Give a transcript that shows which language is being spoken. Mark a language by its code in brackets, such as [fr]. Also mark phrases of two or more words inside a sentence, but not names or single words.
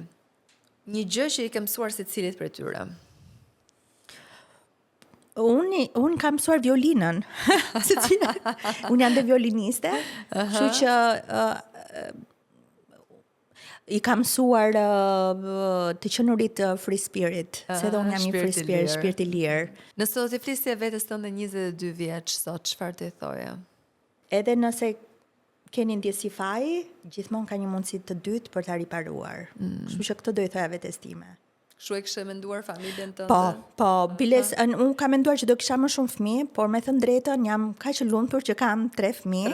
[sq] Një gjë që i ke mësuar secilit prej tyre. Unë kam mësuar violinën. Unë jam dhe violiniste, kështu që i kam mësuar të qenurit [en] free spirit, [sq] se dhe unë jam një [en] free spirit, [sq] shpirt i lirë. Nëse do të flisje vetes tënde 22 vjeç sot, çfarë të thoje? Edhe nëse keni ndjesi faji, gjithmonë ka një mundësi të dytë për ta riparuar. Kështu që këtë do i thoja vetes time. Kështu e kishe menduar familjen tënde? Po, biles, unë kam menduar që do kisha më shumë fëmijë, por me thënë drejtën jam kaq e lumtur që kam 3 fëmijë.